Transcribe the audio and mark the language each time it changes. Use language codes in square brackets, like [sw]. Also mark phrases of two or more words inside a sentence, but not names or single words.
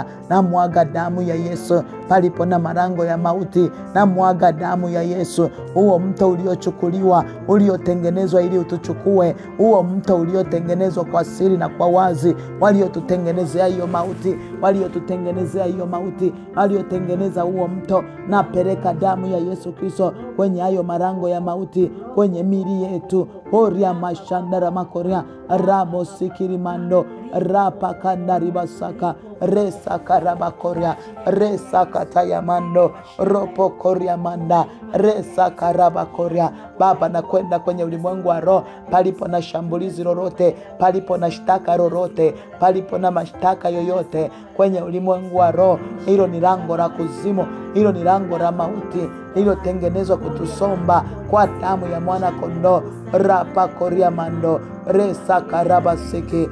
[sw] Na mwaga damu ya Yesu palipo na marango ya mauti, na mwaga damu ya Yesu, huo mto uliochukuliwa, uliotengenezwa ili utuchukue, huo mto uliotengenezwa kwa siri na kwa wazi, waliotutengenezea hiyo mauti, waliotutengenezea hiyo mauti, waliotengeneza huo mto. Na pereka damu ya Yesu Kristo kwenye hayo marango ya mauti, kwenye mili yetu oria mashanda ramakoria rabo sikiri mando rapa kandari basaka resa karabakoria resa katayamando ropo koria manda resa karabakoria. Baba, na kwenda kwenye ulimwengu wa roho, palipo na shambulizi lolote, palipo na shtaka lolote, palipo na mashtaka yoyote kwenye ulimwengu wa roho, hilo ni lango la kuzimu, hilo ni lango la mauti, hilo tengenezwa kutusomba kwa damu ya mwana kondoo rapa koria mando resa karabasiki.